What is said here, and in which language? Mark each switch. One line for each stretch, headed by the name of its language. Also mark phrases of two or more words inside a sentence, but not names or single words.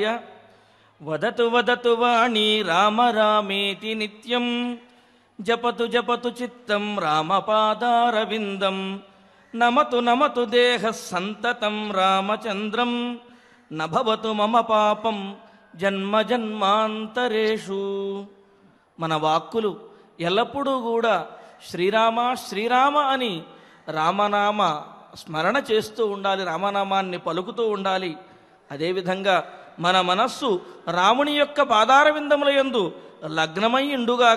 Sanskrit: वदतु वदतु वाणी राम रामेति नित्यं जपतु जपतु चित्तं रामपादारविन्दं नमतु नमतु देहः सन्ततं रामचन्द्रं न भवतु मम पापं జన్మ జన్మాంతరేషు।
Telugu: మన వాక్కులు ఎల్లప్పుడూ కూడా శ్రీరామ శ్రీరామ అని రామనామ స్మరణ చేస్తూ ఉండాలి, రామనామాన్ని పలుకుతూ ఉండాలి। అదేవిధంగా మన మనస్సు రాముని యొక్క పాదారవిందముల యందు లగ్నమై ఉండుగాక।